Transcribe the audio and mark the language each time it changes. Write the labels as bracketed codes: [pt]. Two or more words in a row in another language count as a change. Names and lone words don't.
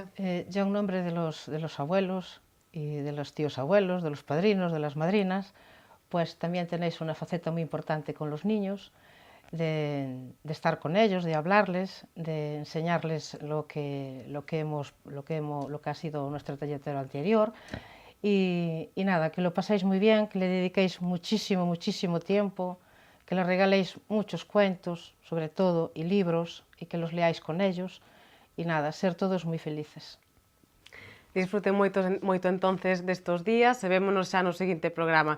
[es] Yo en nombre de los abuelos y de los tíos abuelos, de los padrinos, de las madrinas, pues también tenéis una faceta muy importante con los niños, de estar con ellos, de hablarles, de enseñarles lo que ha sido nuestra trayectoria anterior y nada, que lo paséis muy bien, que le dediquéis muchísimo tiempo, que les regaléis muchos cuentos, sobre todo, y libros, y que los leáis con ellos. [gl] E nada, ser todos moi felices. Disfruten moito entonces destos días e vémonos xa no seguinte programa.